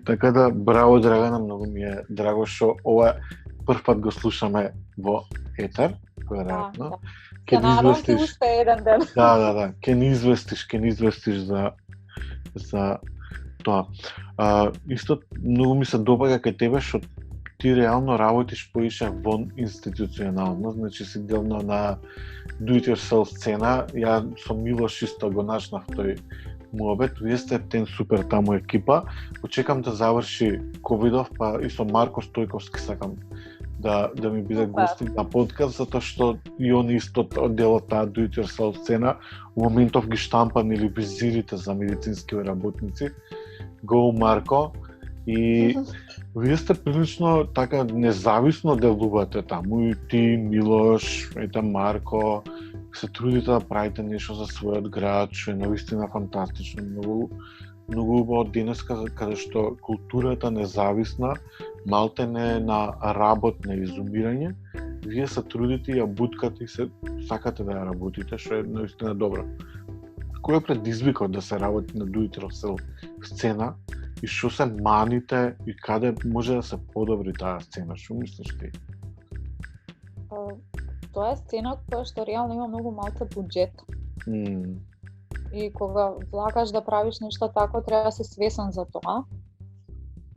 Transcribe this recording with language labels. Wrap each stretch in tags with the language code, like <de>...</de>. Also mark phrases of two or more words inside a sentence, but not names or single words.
<mk>Така да, браво Драгана, многу ми е драго што ова прв пат го слушаме во етер, веројатно. Ќе ни известиш уште еден ден. Ќе ни известиш за тоа. Исто многу ми се допаѓа кај тебе што ти реално работиш поише вон институционално, значи си дел на</mk> <en>do it yourself</en> <mk>сцена. Ја со Милош исто го начнав тој муабет, вие сте тен супер таму екипа. Очекам да заврши ковидов, па и со Марко Стојковски сакам да ми биде гостин на подкаст, затоа што и он исто делот таа</mk> <en>do it yourself</en> <mk>сцена у моментов ги штампан или визирите за медицински работници. Go Марко! И вие сте прилично така независно делувате таму, и ти, Милош, Марко, се трудите да правите нешто за својот град, што е навистина фантастично, многу убаво денеска каде што културата независна, малте не на работ, на изумирање, вие се трудите и ја буткате и се сакате да ја работите, што е навистина добро. Кој е предизвикот да се работи на</mk> <en>do it yourself</en> <mk>сцена? И што се маните и каде може да се подобри таа сцена? Што мислиш ти? Тоа е сцена која што реално има многу малку буџет. И кога влагаш да правиш нешто тако, треба да си свесен за тоа.</mk>